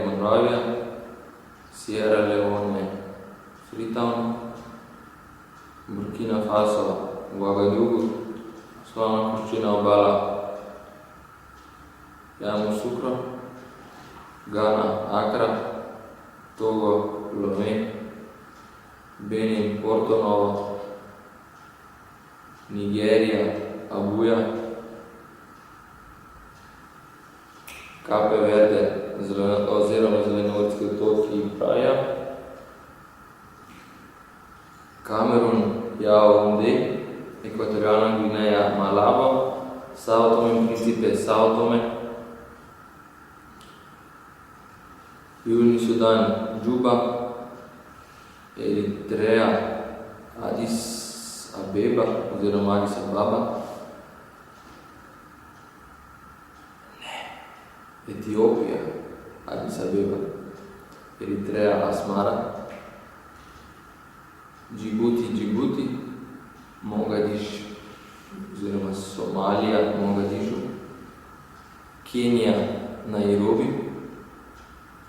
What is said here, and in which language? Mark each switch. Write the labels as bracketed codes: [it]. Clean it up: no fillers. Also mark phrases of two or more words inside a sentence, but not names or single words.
[sl] Monrovija, Sierra Leone Freetown, Burkina Faso Ouagadougou, Slonokoščina obala Yamoussoukro, Ghana Accra, Togo Lomé, Benin Porto Novo, Nigerija Abuja, Cape Verde oziroma Zelenortski otoki Praia, Kamerun Yaoundé, Ekvatorialna Gvineja Malabo, Sao Tome in Principe Sao Tome, Južni Sudan Džuba, Eritreja Addis Abeba oziroma Addis Ababa, Etiopija Addis Abeba, Eritreja Asmara, Džibuti, Mogadiš oziroma Somalija, Mogadišu, Kenija, Nairobi,